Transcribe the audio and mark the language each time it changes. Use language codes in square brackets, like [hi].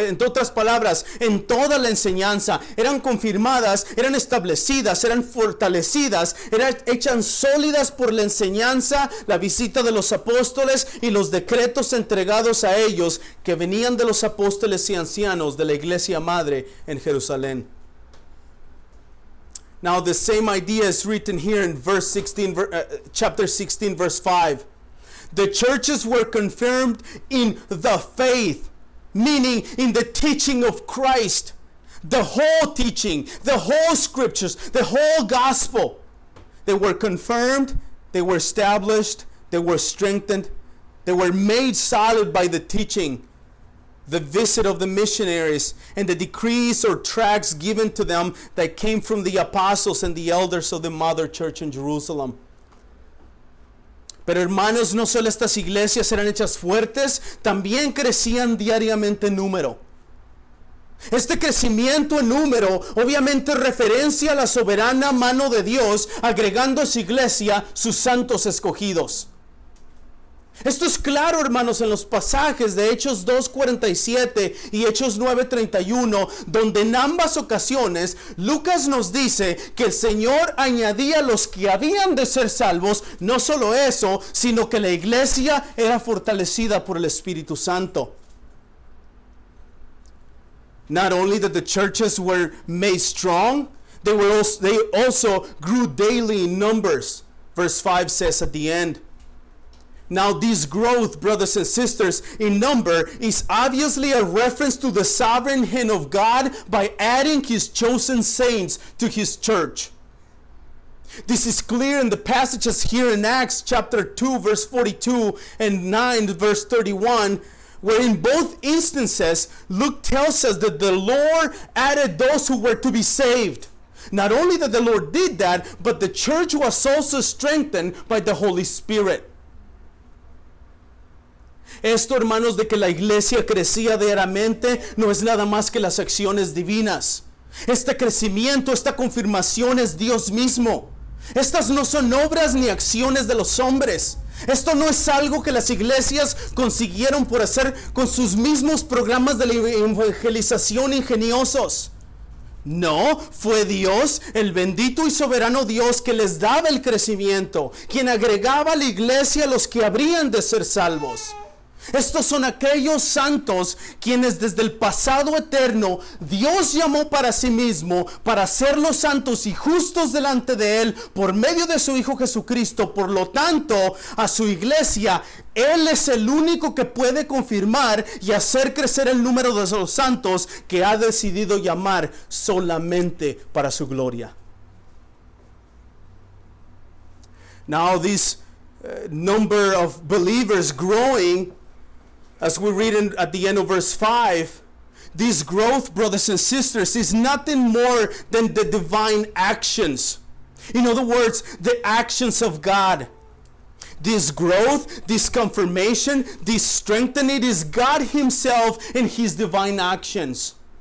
[es] En otras palabras, en toda la enseñanza. Eran confirmadas, eran establecidas, eran fortalecidas, eran hechas sólidas por la enseñanza, la visita de los apóstoles y los decretos entregados a ellos que venían de los apóstoles y ancianos de la iglesia madre en Jerusalén. [en] Now the same idea is written here in chapter 16, verse 5. The churches were confirmed in the faith, meaning in the teaching of Christ. The whole teaching, the whole scriptures, the whole gospel. They were confirmed, they were established, they were strengthened, they were made solid by the teaching, the visit of the missionaries, and the decrees or tracts given to them that came from the apostles and the elders of the mother church in Jerusalem. [es] Pero hermanos, no solo estas iglesias eran hechas fuertes, también crecían diariamente en número. Este crecimiento en número obviamente referencia a la soberana mano de Dios, agregando a su iglesia sus santos escogidos. Esto es claro, hermanos, en los pasajes de Hechos 2:47 y Hechos 9:31, donde en ambas ocasiones Lucas nos dice que el Señor añadía a los que habían de ser salvos. No solo eso, sino que la iglesia era fortalecida por el Espíritu Santo. [en] Not only that the churches were made strong, they also grew daily in numbers. Verse 5 says at the end. Now this growth, brothers and sisters, in number is obviously a reference to the sovereign hand of God by adding his chosen saints to his church. This is clear in the passages here in Acts chapter 2 verse 42 and 9 verse 31, where in both instances Luke tells us that the Lord added those who were to be saved. Not only that the Lord did that, but the church was also strengthened by the Holy Spirit. [es] Esto, hermanos, de que la iglesia crecía diariamente no es nada más que las acciones divinas. Este crecimiento, esta confirmación es Dios mismo. Estas no son obras ni acciones de los hombres. Esto no es algo que las iglesias consiguieron por hacer con sus mismos programas de evangelización ingeniosos. No, fue Dios, el bendito y soberano Dios, que les daba el crecimiento, quien agregaba a la iglesia a los que habrían de ser salvos. Estos son aquellos santos quienes desde el pasado eterno Dios llamó para sí mismo, para hacerlos santos y justos delante de Él por medio de su Hijo Jesucristo. Por lo tanto, a su iglesia, Él es el único que puede confirmar y hacer crecer el número de los santos que ha decidido llamar solamente para su gloria. [en] Now this number of believers growing, as we read at the end of verse 5, this growth, brothers and sisters, is nothing more than the divine actions. In other words, the actions of God. This growth, this confirmation, this strengthening is God Himself in His divine actions.